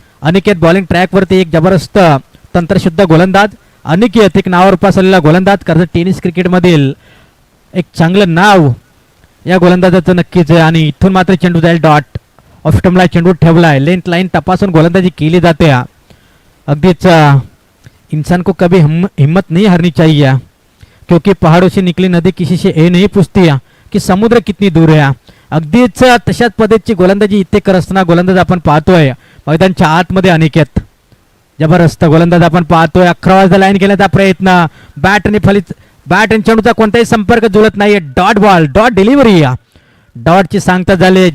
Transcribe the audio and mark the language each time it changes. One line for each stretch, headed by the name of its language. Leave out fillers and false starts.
Marathi: Aniket bowling ट्रॅकवरती एक जबरदस्त तंत्रशुद्ध गोलंदाज. अनिकेत एक नावावर उपास आलेला गोलंदाज. कर्जत टेनिस क्रिकेटमधील एक चांगलं नाव या गोलंदाजाचं नक्कीच आहे. आणि इथून मात्र चेंडू जाईल डॉट. ऑफस्टमला चेंडू ठेवलाय. लेंथ लाईन तपासून गोलंदाजी केली जाते. अगदीच
Hindi: इंसान को कभी हिम्मत नहीं हारनी चाहिए क्योंकि पहाड़ों से निकली नदी किसी से ये नहीं पूछती कि समुद्र कितनी दूर है.
Marathi: अगदीच तशाच पद्धतीची गोलंदाजी इथे करत असताना गोलंदाज आपण पाहतोय मैदानच्या आतमध्ये. अनिकेत जबरदस्त गोलंदाज आपण पाहतोय. 11 वाजता लाईन घेण्याचा प्रयत्न. बॅट आणि चेंडूचा कोणताही संपर्क जुळत नाहीये. Dot ball dot delivery. डॉटची सांगता झाली.